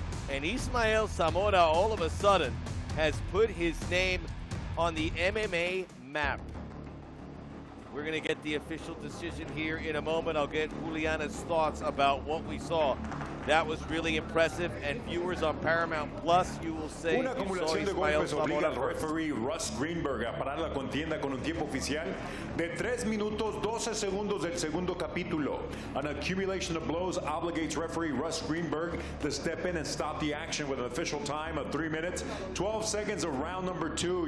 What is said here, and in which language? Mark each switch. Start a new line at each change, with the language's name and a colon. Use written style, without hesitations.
English: And Ismael Zamora, all of a sudden, has put his name on the MMA map. We're going to get the official decision here in a moment. I'll get Juliana's thoughts about what we saw. That was really impressive, and viewers on Paramount Plus, you will say
Spanish: Una acumulación de golpes obliga al referee Russ Greenberg a parar la contienda con un tiempo oficial de 3 minutos 12 segundos del segundo capítulo.
English: An accumulation of blows obligates referee Russ Greenberg to step in and stop the action with an official time of 3 minutes, 12 seconds of round number 2.